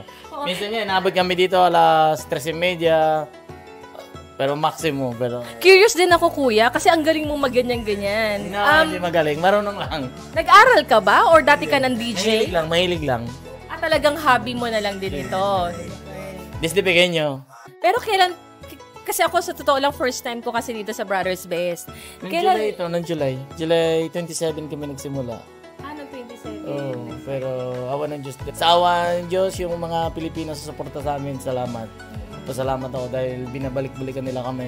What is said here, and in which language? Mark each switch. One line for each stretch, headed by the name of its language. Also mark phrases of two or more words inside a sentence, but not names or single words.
Filipino: Minsan yan, nabot kami dito alas 3:30. Pero maximum, pero... Curious din ako, Kuya, kasi ang galing mong magganyan-ganyan. Hindi magaling, marunong lang. Nag-aral ka ba? Or dati ka ng DJ? Mahilig lang. Talagang hobby mo na lang din ito.
Spanish: Desde pequeño.
Filipino: Pero kailan... Kasi ako sa totoo lang,
English: first time
Filipino: ko kasi dito sa Brothers Best. Noong July 27 kami nagsimula. Noong 27? Oo, pero awa ng Diyos. Sa awa ng Diyos, yung mga Pilipino sa suporta sa amin, salamat. Pasalamat ako dahil binabalik-balikan nila kami.